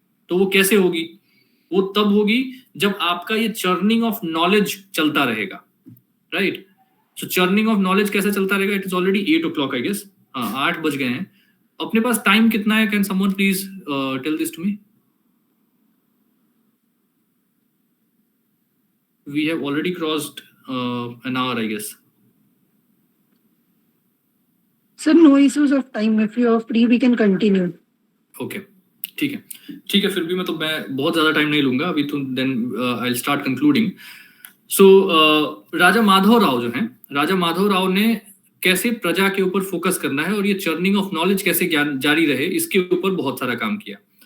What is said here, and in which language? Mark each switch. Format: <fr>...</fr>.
<hi>तो वो कैसे होगी, वो तब होगी जब आपका ये चर्निंग ऑफ नॉलेज चलता रहेगा, right.</hi> <en>so churning of knowledge</en> <hi>कैसे चलता रहेगा,</hi> <en>it is already 8 o'clock I guess,</en> <hi>8 बज गए हैं। अपने पास टाइम कितना है,</hi> <en>Can someone please tell this to me. We have already crossed an hour, I guess. Sir, no issues of time. If you are free, we can continue.</en> <hi>Okay, ठीक है। फिर भी मैं बहुत ज्यादा टाइम नहीं लूंगा अभी तो,</hi> <en>then I'll start concluding.</en> <hi>So राजा माधव राव जो हैं, राजा माधव राव ने कैसे प्रजा के ऊपर फोकस करना है और ये चर्निंग ऑफ नॉलेज कैसे जारी रहे, इसके ऊपर बहुत सारा काम किया।</hi>